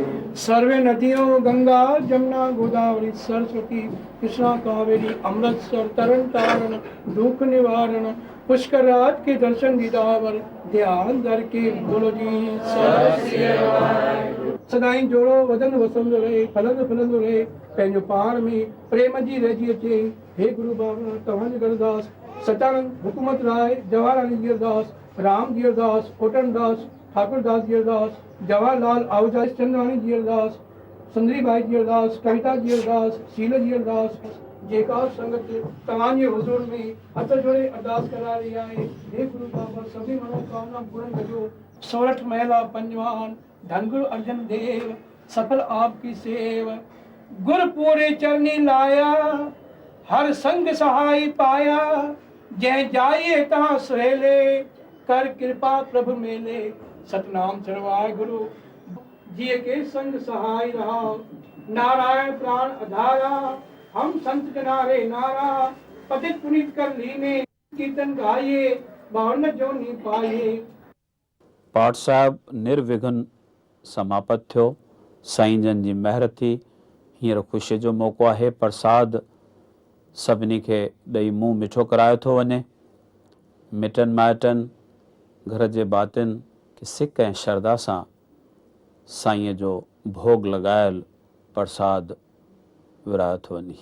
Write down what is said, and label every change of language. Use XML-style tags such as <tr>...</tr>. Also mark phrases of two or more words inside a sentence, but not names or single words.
<sd>सर्वे नदियों गंगा जमुना गोदावरी सरस्वती कृष्णा कावेरी अमृतसर तरन तारण दुख निवारण पुष्कर राज के दर्शन दीदावर ध्यान धर के बोलो जी सत श्री अकाल। सदाई जोड़ो वदन वसंदो रहे, फलंदो फुलंदो रहे, पंहिंजो पाण में प्रेम जी रहिजी अचे। हे गुरु बाबा तव्हांजे गरदास सचानंद हुकूमत राय जवाहरलाल जी अरदास, राम जी अरदास, कोटन दास ठाकुर दास जी अरदास, जवाहरलाल आहूजा चंदवानी जी अरदास, सुंदरी बाई जी अरदास, कविता जी अरदास, शील जी अरदास, जेका संगत तव्हांजे हुज़ूर में हथ जोड़े अरदास करा रही आहे। हे गुरु बाबा सभी मनोकामना पूर्ण कजो।</sd> <pa>ਸੋਰਠ ਮਹਿਲਾ ਪੰਜਵਾਨ ਧਨ ਗੁਰੁ ਅਰਜਨ ਦੇਵ ਸਫਲ ਆਪਕੀ ਸੇਵ। ਗੁਰ ਪੂਰੇ ਚਰਨੀ ਲਾਇਆ ਹਰਿ ਸੰਗਿ ਸਹਾਇ ਪਾਇਆ। ਜੈ ਜਾਈਐ ਤਹਾਂ ਸੁਹੇਲੇ ਕਰਿ ਕਿਰਪਾ ਪ੍ਰਭੁ ਮੇਲੇ। ਸਤਨਾਮ ਸਰਵਾਇ ਗੁਰੁ ਜੀਅ ਕੇ ਸੰਗਿ ਸਹਾਇ ਰਹਾ। ਨਾਰਾਇਣ ਪ੍ਰਾਣ ਆਧਾਰਾ ਹਮ ਸੰਤ ਜਨਾਰੇ ਨਾਰਾ। ਪਤਿਤ ਪੁਨੀਤ ਕਰਿ ਲੀਨੇ ਕੀਰਤਨ ਗਾਈਐ ਬਾਵਨ ਜੋ ਨੀ ਪਾਈਐ।</pa> <sd>पाठ साहिब निर्विघ्न समापत थियो। साईं जन जी महर थी। हींअर ख़ुशीअ जो मौक़ो आहे। प्रसाद सभिनी खे ॾेई मुंहुं मिठो करायो थो वञे। मिटनि माइटनि घर जे भातियुनि खे सिक ऐं श्रद्धा सां साईंअ जो भोग लॻायल प्रसाद विरायो थो वञे।</sd>